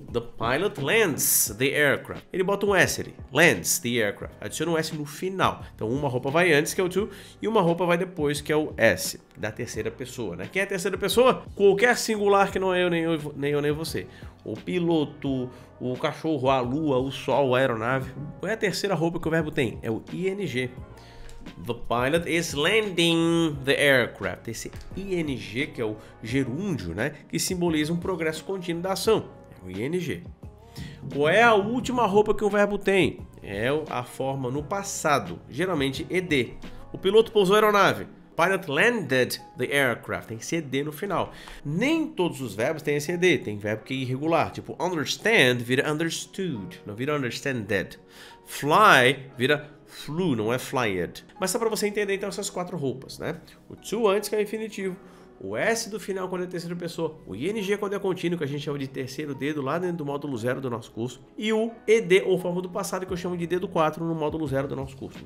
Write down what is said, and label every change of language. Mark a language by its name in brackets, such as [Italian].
[English] The pilot lands the aircraft. [Portuguese] Ele bota um S ali. [English] Lands the aircraft. [Portuguese] Adiciona um S no final. Então, uma roupa vai antes, que é o to, e uma roupa vai depois, que é o S, da terceira pessoa, né? Quem é a terceira pessoa? Qualquer singular que não é eu, nem você. O piloto, o cachorro, a lua, o sol, a aeronave. Qual é a terceira roupa que o verbo tem? É o ING. [English] The pilot is landing the aircraft. [Portuguese] Esse ING, que é o gerúndio, né? Que simboliza um progresso contínuo da ação. É o ING. Qual é a última roupa que o verbo tem? É a forma no passado, geralmente ED. O piloto pousou a aeronave. [English] Pilot landed the aircraft. [Portuguese] Tem esse ED no final. Nem todos os verbos têm esse ED. Tem verbo que é irregular. Tipo, understand vira understood. Não vira understanded. Fly vira flew, não é flyed. Mas só para você entender então essas 4 roupas, né? O to antes, que é infinitivo. O S do final quando é terceira pessoa. O ING quando é contínuo, que a gente chama de terceiro dedo lá dentro do módulo 0 do nosso curso. E o ED, ou forma do passado, que eu chamo de dedo 4 no módulo 0 do nosso curso.